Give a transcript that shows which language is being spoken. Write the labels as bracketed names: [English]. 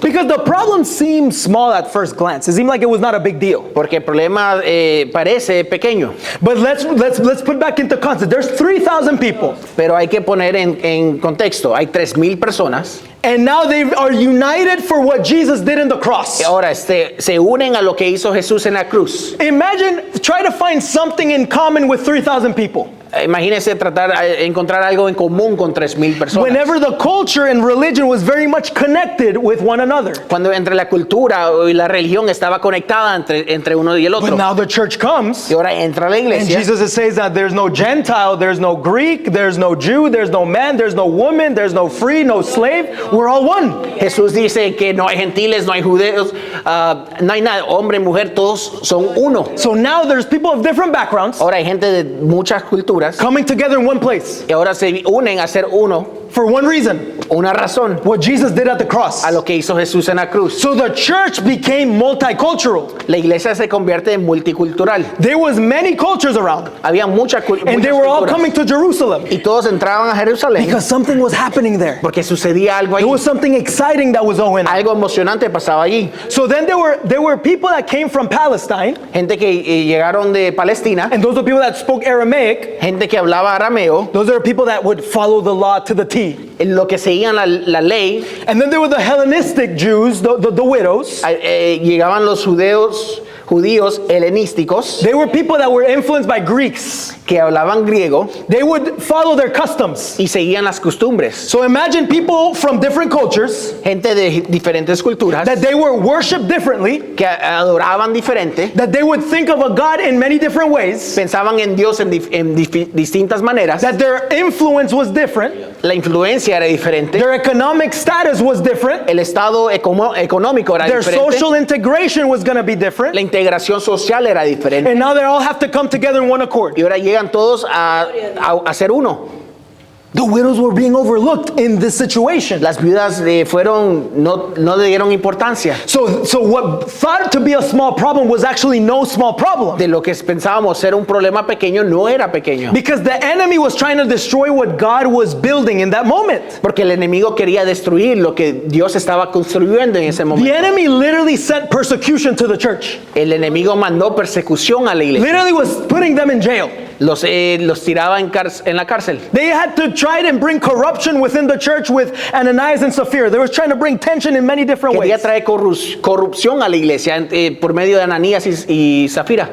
[English] Because the problem seemed small at first glance. It seemed like it was not a big deal. [Spanish] Porque el problema parece pequeño, [English] But let's put back into context. There's 3,000 people. [Spanish] pero hay que poner en contexto. Hay 3,000 personas [English] And now they are united for what Jesus did in the cross. [Spanish] que ahora se unen a lo que hizo Jesús en la cruz. [English] Imagine, try to find something in common with 3,000 people. [Spanish] Imagínense encontrar algo en común con 3,000 personas. [English] Whenever the culture and religion was very much connected with one another. [Spanish] Cuando entre la cultura y la religión estaba conectada entre uno y el [English] But [Spanish] otro. [English] now the church comes, [Spanish] Y ahora entra la [English] and [Spanish] iglesia. [English] Jesus says that there's no Gentile, there's no Greek, there's no Jew, there's no man, there's no woman, there's no free, no slave. We're all one. [Spanish] Jesús dice que no hay gentiles, no hay judeos, no hay nada, hombre, mujer, todos son uno. [English] So now there's people of different backgrounds [Spanish] Ahora hay gente de muchas culturas [English] coming together in one place [Spanish] y ahora se unen a ser uno, [English] for one reason, [Spanish] una razón, [English] what Jesus did at the cross. [Spanish] a lo que hizo Jesús en la cruz. [English] So the church became multicultural. [Spanish] La iglesia se convierte en multicultural. [English] There was many cultures around, [Spanish] Había muchas [English] and they were all [Spanish] culturas [English] coming to Jerusalem [Spanish] y todos entraban a Jerusalén [English] because something was happening there. [Spanish] porque sucedía algo [English] There [Spanish] ahí. [English] was something exciting that was going on. [Spanish] Algo emocionante pasaba allí. [English] So then there were people that came from Palestine, [Spanish] Gente que llegaron de Palestina, [English] and those were people that spoke Aramaic. [Spanish] gente que hablaba arameo, [English] Those are people that would follow the law to the T. [Spanish] en lo que seguían la ley. [English] And then there were the Hellenistic Jews, the widows. [Spanish] Llegaban los judíos helenísticos [English] They were people that were influenced by Greeks. [Spanish] que hablaban griego [English] They would follow their customs. [Spanish] y seguían las costumbres. [English] So imagine people from different cultures [Spanish] Gente de diferentes culturas [English] that they were worshiped differently, [Spanish] que adoraban diferente, [English] that they would think of a God in many different ways, [Spanish] pensaban en Dios en distintas maneras. [English] that their influence was different, [Spanish] La influencia era diferente, [English] their economic status was different, [Spanish] el estado económico era [English] their [Spanish] diferente, [English] social integration was going to be different, [Spanish] la integración social era diferente. [English] and now they all have to come together in one accord. [Spanish] Y ahora llegan todos a ser uno. [English] The widows were being overlooked in this situation. [Spanish] Las viudas no le dieron importancia. [English] So what thought to be a small problem was actually no small problem. [Spanish] De lo que pensábamos ser un problema pequeño no era pequeño. [English] Because the enemy was trying to destroy what God was building in that moment. [Spanish] Porque el enemigo quería destruir lo que Dios estaba construyendo en ese [English] The [Spanish] momento. [English] enemy literally sent persecution to the church. [Spanish] El enemigo mandó persecución a la iglesia. [English] Literally was putting them in jail. [Spanish] los tiraba en la cárcel. [English] They had to try and bring corruption within the church with Ananias and Sapphira. They were trying to bring tension in many different [Spanish] Quería [English] ways. [Spanish] traer corrupción a la iglesia por medio de Ananías y Zafira.